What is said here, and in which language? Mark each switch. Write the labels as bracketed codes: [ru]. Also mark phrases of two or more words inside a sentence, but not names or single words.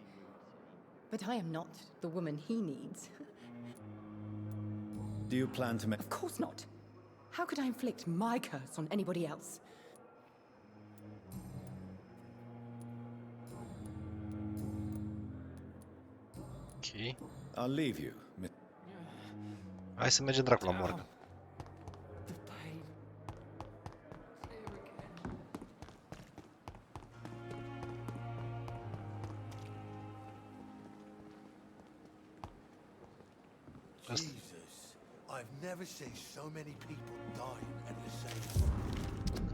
[en] But I am not the woman he needs. Do you plan to make... Of course not. How could I inflict my curse on anybody else? Ok. I'll leave you. [ro] Hai să mergem dracu la morgă. [en] Jesus, I've never seen so many people dying at the same.